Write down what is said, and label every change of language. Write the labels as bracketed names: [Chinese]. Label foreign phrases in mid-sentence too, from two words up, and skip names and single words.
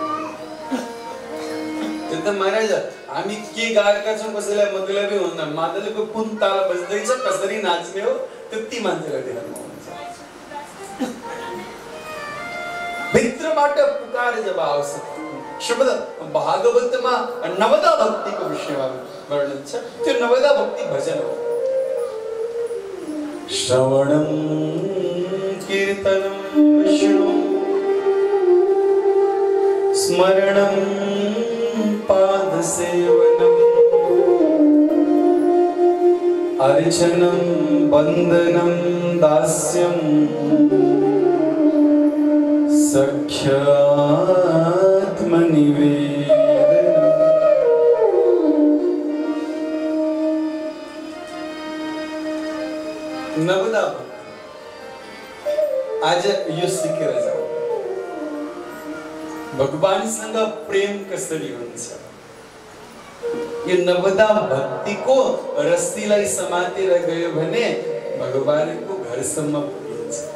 [Nepali] त महाराज हामी के गाएका छौं कसैलाई मतलबै हुन्न मादलको कुन ताल बज्दैछ कसरी नाच्ने हो त्यति मान्छेलाई ध्यानमा हुन्छ भित्रबाट पुकार जब आउँछ शब्द भागवतमा नवदा भक्तिको विषयमा वर्णन छ त्यो नवदा भक्ति भजन हो [Sanskrit] श्रवणं कीर्तनं विष्णु स्मरणं पादसेवनम् अर्चनं वन्दनं दास्यं सख्यात्मनिवेदनम् [Nepali] नवदा आज यो सिकेर जाऊ भगवानसँग प्रेम कसरी हुन्छ यो नवदा भक्तिको रस्सीलाई समातेर गयो भने भगवानको घरसम्म पुगिन्छ